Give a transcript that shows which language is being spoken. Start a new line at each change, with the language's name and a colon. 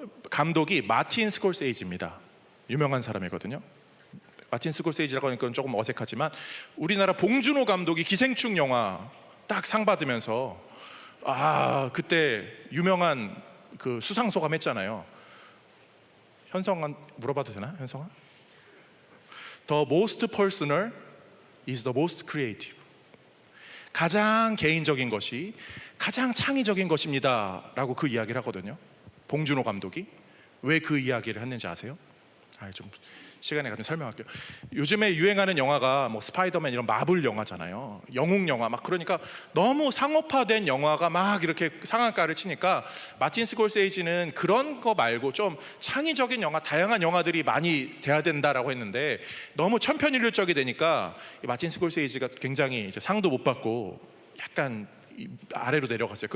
Korean: 감독이 마틴 스콜세이지입니다. 유명한 사람이거든요. 마틴 스콜세이지라고 하니까 조금 어색하지만 우리나라 봉준호 감독이 기생충 영화 딱 상 받으면서 그때 유명한 그 수상소감 했잖아요. 현성아 물어봐도 되나? 현성아?
English: The most personal is the most creative.
Korean: 가장 개인적인 것이 가장 창의적인 것입니다 라고 그 이야기를 하거든요. 봉준호 감독이. 왜 그 이야기를 했는지 아세요? 좀 시간에 가면 설명할게요. 요즘에 유행하는 영화가 뭐 스파이더맨 이런 마블 영화잖아요. 영웅 영화 막, 그러니까 너무 상업화된 영화가 막 이렇게 상한가를 치니까 마틴 스콜세이지는 그런 거 말고 좀 창의적인 영화, 다양한 영화들이 많이 돼야 된다라고 했는데 너무 천편일률적이 되니까 마틴 스콜세이지가 굉장히 이제 상도 못 받고 약간 아래로 내려갔어요.